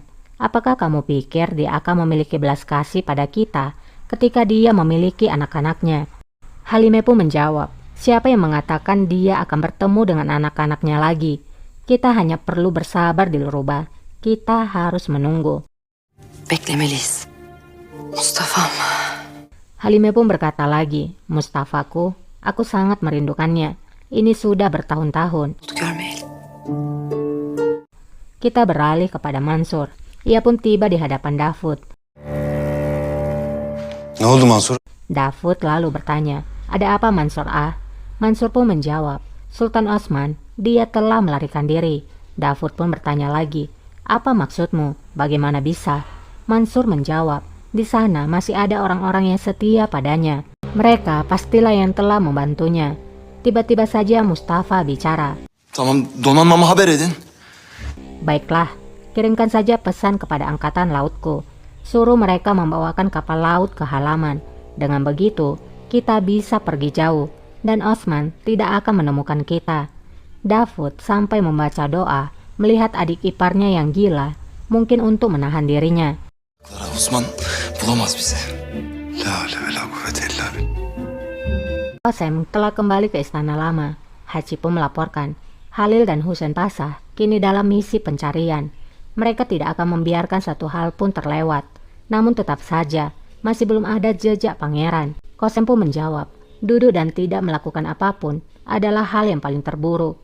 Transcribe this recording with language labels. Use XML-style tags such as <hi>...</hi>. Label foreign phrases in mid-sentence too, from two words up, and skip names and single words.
<id>Apakah kamu pikir dia akan memiliki belas kasih pada kita ketika dia memiliki anak-anaknya? Halime pun menjawab, siapa yang mengatakan dia akan bertemu dengan anak-anaknya lagi? Kita hanya perlu bersabar Dilruba. Kita harus menunggu.</id> <tr>Beklemeliyiz. Mustafa'm.</tr> <id>Halime pun berkata lagi, Mustafaku, aku sangat merindukannya. Ini sudah bertahun-tahun.</id> <tr>Görmeyelim.</tr> <id>Kita beralih kepada Mansur. Ia pun tiba di hadapan Davud.</id> <tr>Ne oldu Mansur?</tr> <id>Davud lalu bertanya, ada apa Mansur ah? Mansur pun menjawab, Sultan Osman, dia telah melarikan diri. Davud pun bertanya lagi, apa maksudmu? Bagaimana bisa? Mansur menjawab, di sana masih ada orang-orang yang setia padanya. Mereka pastilah yang telah membantunya. Tiba-tiba saja Mustafa bicara.</id> <tr>Tamam, donanmamı haber edin.</tr> <id>Baiklah, kirimkan saja pesan kepada angkatan lautku. Suruh mereka membawakan kapal laut ke halaman. Dengan begitu, kita bisa pergi jauh dan Osman tidak akan menemukan kita. Davud sampai membaca doa melihat adik iparnya yang gila, mungkin untuk menahan dirinya.</id> <tr>Clara Osman bulamaz bizi.</tr> <ar>لا حول ولا قوة إلا بالله.</ar> <id>Qasem telah kembali ke istana lama. Haji pun melaporkan, Halil dan Husain Pasha kini dalam misi pencarian. Mereka tidak akan membiarkan satu hal pun terlewat. Namun tetap saja, masih belum ada jejak pangeran. Qasem pun menjawab, duduk dan tidak melakukan apapun adalah hal yang paling terburuk.</id>